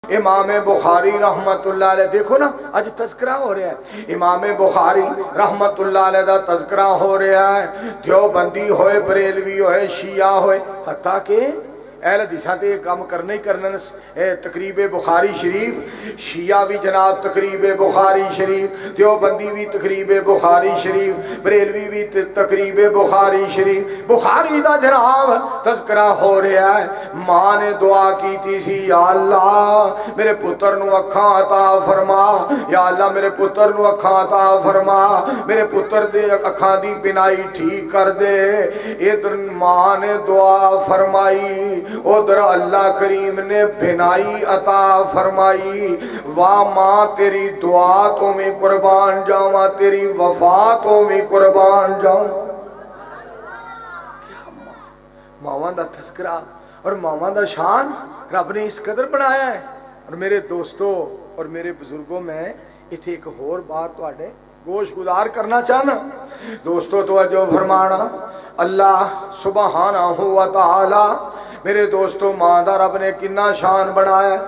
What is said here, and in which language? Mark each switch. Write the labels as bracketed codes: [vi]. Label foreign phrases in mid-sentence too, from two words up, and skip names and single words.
[pa] امام بخاری رحمت اللہ علیہ، دیکھو نا آج تذکرہ ہو رہا ہے، امام بخاری رحمت اللہ علیہ دا تذکرہ ہو رہا ہے، دیوبندی ہوئے، بریلوی ہوئے، شیعہ ہوئے، حتیٰ کہ اہل حدیثاں تے یہ کام کرنا ہی کرنا، تقریب بخاری شریف، شیعہ بھی جناب تقریب بخاری شریف، دیوبندی بھی تقریب بخاری شریف، بریلوی بھی تقریب بخاری شریف، بخاری دا جناب تذکرہ ہو رہا ہے۔ ماں نے دعا کی تھی سی، یا اللہ میرے پتر نو اکھاں عطا فرما، یا اللہ میرے پتر نو اکھاں عطا فرما، میرے پتر دے اکھاں دی بینائی ٹھیک کر دے۔ ادھر ماں نے دعا فرمائی، ادھر اللہ کریم نے بینائی عطا فرمائی۔ واہ ماں تیری دعا تو میں قربان جاواں، تیری وفا تو میں قربان جاواں۔ ماواں دا تذکرہ اور ماواں دا شان رب نے اس قدر بنایا ہے۔ اور میرے دوستوں اور میرے بزرگوں، میں اتھے ایک اور بات تواڈے گوش گزار کرنا چاہنا۔ دوستو توجہ فرمانا، [ar] اللہ سبحانہ و تعالی، [pa] میرے دوستو ماں دا رب نے کنا شان بنایا ہے۔